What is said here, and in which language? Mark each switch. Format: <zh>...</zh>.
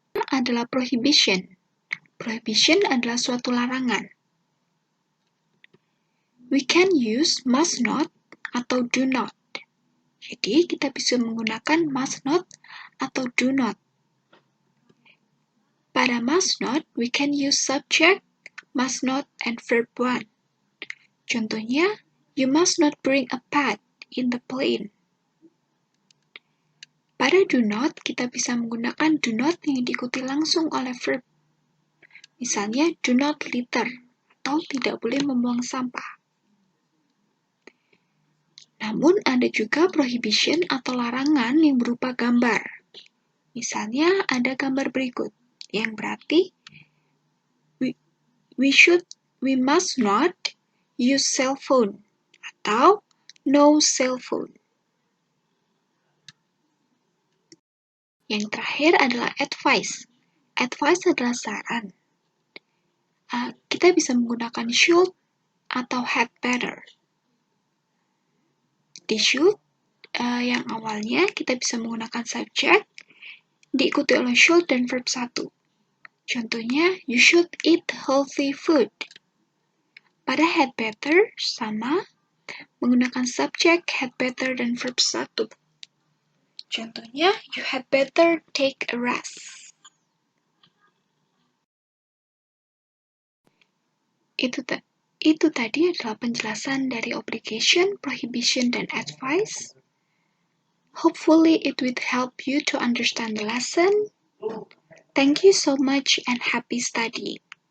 <id>Adalah prohibition. Prohibition adalah suatu larangan.</id> <en>We can use must not atau do not.</en> <id>Jadi, kita bisa menggunakan must not atau do not. Pada</id> <en>must not, we can use subject, must not, and verb 1.</en> <id>Contohnya,</id> <en>you must not bring a pet in the plane.</en> <id>Pada do not, kita bisa menggunakan do not yang diikuti langsung oleh verb. Misalnya,</id> <en>do not litter,</en> <id>atau tidak boleh membuang sampah. Namun, ada juga prohibition atau larangan yang berupa gambar. Misalnya, ada gambar berikut, yang berarti,</id> <en>we must not use cell phone,</en> <id>atau</id> <en>no cell phone.</en> <id>Yang terakhir adalah advice. Advice adalah saran. Kita bisa menggunakan should atau had better. Di should, yang awalnya kita bisa menggunakan subject, diikuti oleh should dan verb 1. Contohnya,</id> <en>you should eat healthy food.</en> <id>Pada had better, sama, menggunakan subject, had better, dan verb 1. Contohnya,</id> <en>you had better take a rest.</en> <id>Itu tadi adalah penjelasan dari obligation, prohibition, dan advice.</id> <en>Hopefully it will help you to understand the lesson. Thank you so much and happy studying.</en>